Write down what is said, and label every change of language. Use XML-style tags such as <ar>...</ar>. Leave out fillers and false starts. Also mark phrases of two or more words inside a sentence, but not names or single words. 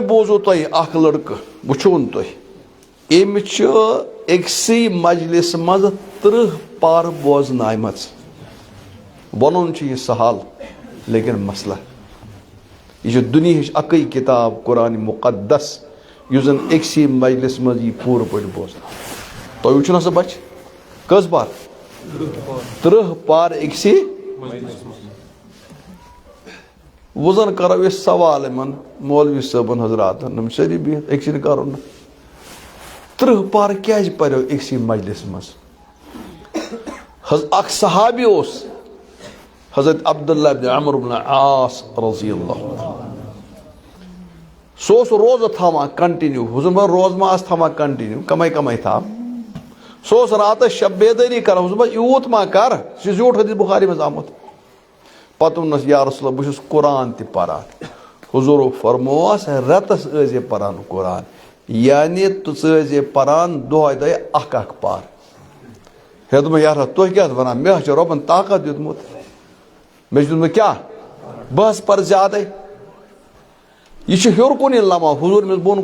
<ks>بوٗزو تۄہہِ اکھ لڑکہٕ وٕچھوُن تُہۍ أمۍ چھِ أکسٕے مجلس منٛز 30 پارٕ بوزنایمژ وَنُن چھُ یہِ سہل لیکن مسلہٕ یہ چھِ دُنیہٕچ اکٕے کِتاب قرآن مُقدس یُس زن أکسٕے مجلس منٛز یی پوٗرٕ پٲٹھۍ بوزنہٕ تۄہہِ وٕچھُو نا سا بچہِ کٔژ پار 30 پار أکسٕے وۄنۍ زن کرو أسۍ سوال یِمن مولوی صٲبن حضراتن یِم سٲری بِہِتھ أکسٕے نہٕ کرو نہٕ 30 پار کیازِ پریو أکسٕے مجلس منٛز اکھ صحابی اوس حضرت عبداللہ بن عمرو بن عاص</ks> <ar>رضی اللہ</ar> <ks>سُہ اوس روزٕ تھاوان کنٹِنیو حضوٗر روزٕ ما آسہٕ تھاوان کنٹِنیو کمے تھاو سُہ اوس راتس شب بیدٲری کران حضوٗر یوٗت ما کر سُہ چھُ زیوٗٹھ حدیث بخاری منٛز آمُت پتہٕ ووٚننس</ks> <ar>یا رسول اللہ</ar> <ks>بہٕ چھُس قرآن تہِ پران حضوٗرو فرمووس رٮ۪تس ٲسۍ پران قرآن یعنی ژٕ ٲسۍ پران دۄہے دۄہے اکھ پار ہے دوٚپمَے یارا تُہۍ کیٛاہ وَنان مےٚ حظ چھُ رۄبن طاقت دیُتمُت مےٚ چھُ دیُتمُت کیٛاہ بہٕ حظ پرٕ زیادے یہِ چھُ ہیوٚر کُنی لمان حضوٗر أمِس بۄن</ks>